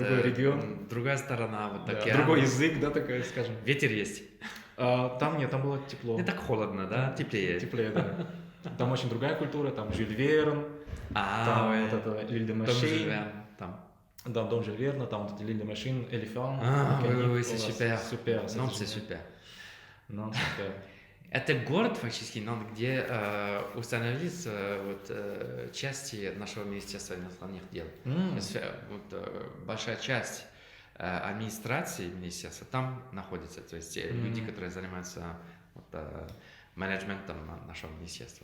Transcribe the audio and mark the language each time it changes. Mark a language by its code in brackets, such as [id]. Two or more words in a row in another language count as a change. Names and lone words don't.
[ru] другой регион. другая сторона, вот Да, океан. другой язык, да, такая, скажем. Ветер есть. Там нет, там было тепло. Не так холодно, да? Теплее. Теплее, да. Там очень другая культура, там Жюль Верн, там ouais. вот это L'Île de Том Machine, Жюль Верн, там. да, дом Жюль Верна, там вот L'Île de Machine, Éléphant. [fr] Oui, c'est super. [ru] Супер. [fr] Non, c'est super. Non, [ru] супер. Это город фактически, где установились части нашего Министерства иностранных дел. То есть, большая часть администрации министерства там находится, то есть люди, которые занимаются менеджментом нашего министерства.